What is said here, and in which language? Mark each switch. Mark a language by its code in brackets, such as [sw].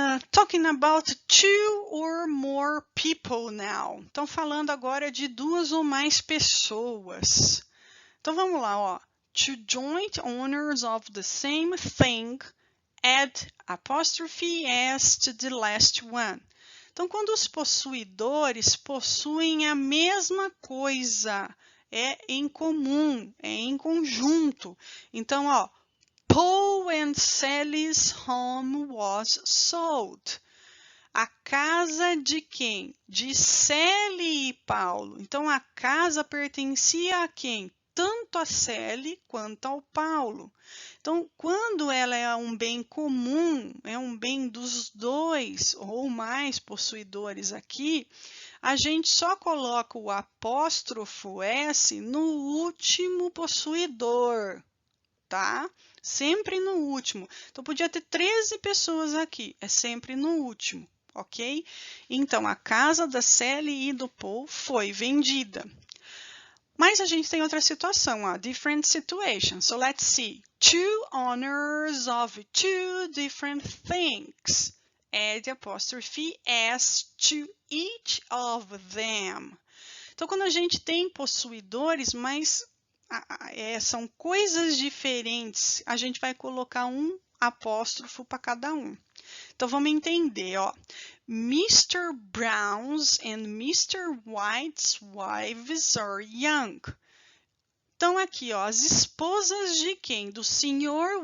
[en] Talking about two or more people now. [pt] Então, falando agora de duas ou mais pessoas. Então, vamos lá, ó. [en] To joint owners of the same thing, add apostrophe S to the last one. [pt] Então, quando os possuidores possuem a mesma coisa, é em comum, é em conjunto. Então, ó, [en] Paul and Sally's home was sold. [pt] A casa de quem? De Sally e Paulo. Então, a casa pertencia a quem? Tanto a Sally quanto ao Paulo. Então, quando ela é um bem comum, é um bem dos dois ou mais possuidores aqui, a gente só coloca o apóstrofo S no último possuidor, tá? Sempre no último. Então, podia ter 13 pessoas aqui, é sempre no último, ok? Então, a casa da Sally e do Paul foi vendida. Mas a gente tem outra situação, ó, [en] different situations. So let's see. Two owners of two different things. Add apostrophe S to each of them. [pt] Então, quando a gente tem possuidores, mas são coisas diferentes, a gente vai colocar um apóstrofo para cada um. Então, vamos entender, ó. [en] Mr. Brown's and Mr. White's wives are young. [pt] Então, aqui, ó, as esposas de quem? Do Sr.